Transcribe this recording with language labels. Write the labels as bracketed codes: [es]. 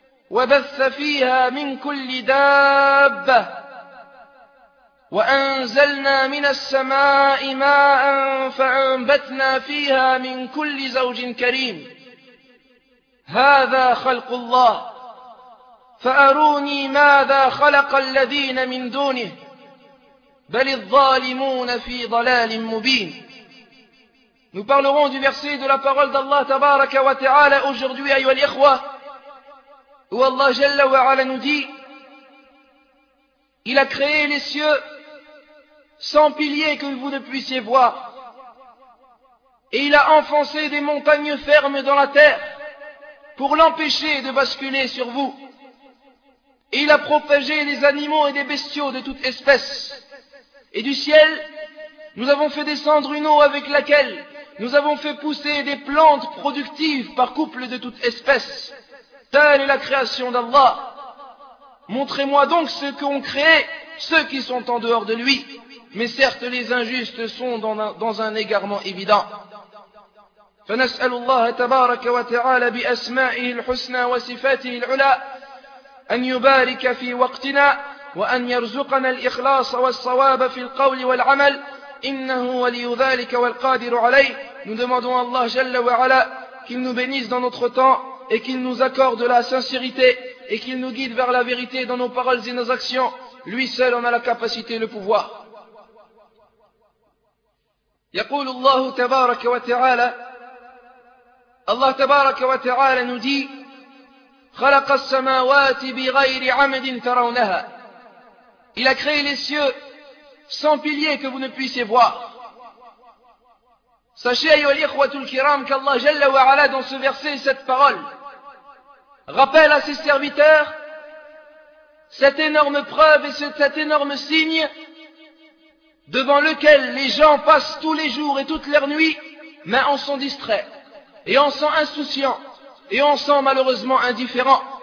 [ar] وبث فيها من كل دابة وأنزلنا من السماء ماء فأنبتنا فيها من كل زوج كريم. هذا خلق الله فأروني ماذا خلق الذين من دونه بل الظالمون في ضلال مبين. [fr] Nous parlerons du verset de la parole d'Allah tabaraka wa ta'ala aujourd'hui, ayyuha al-ikhwa, où Allah jalla wa ala nous dit: il a créé les cieux sans piliers que vous ne puissiez voir, et il a enfoncé des montagnes fermes dans la terre pour l'empêcher de basculer sur vous, et il a propagé des animaux et des bestiaux de toute espèce, et du ciel nous avons fait descendre une eau avec laquelle nous avons fait pousser des plantes productives par couples de toute espèce. Telle est la création d'Allah. Montrez-moi donc ce qu'ont créé ceux qui sont en dehors de lui. Mais certes, les injustes sont dans un égarement évident. [ar] فنسأل الله تبارك وتعالى بأسمائه الحسنى وصفاته العلى أن يبارك في وقتنا وأن يرزقنا الإخلاص والصواب في القول والعمل. [fr] Nous demandons à Allah Jalla wa Ala qu'il nous bénisse dans notre temps et qu'il nous accorde la sincérité et qu'il nous guide vers la vérité dans nos paroles et nos actions. Lui seul en a la capacité et le pouvoir. [ar] يقول الله تبارك وتعالى. Allah تبارك وتعالى [fr] nous dit: [ar] خلق السماوات بغير عمد ترونها. [fr] Il a créé les cieux sans piliers que vous ne puissiez voir. Sachez, ayyuha al-ikhwatul kiram, qu'Allah Jalla wa Ala, dans ce verset, cette parole, rappelle à ses serviteurs cette énorme preuve et cet énorme signe devant lequel les gens passent tous les jours et toutes leurs nuits, mais en sont distraits, et en sont insouciants, et en sont malheureusement indifférents.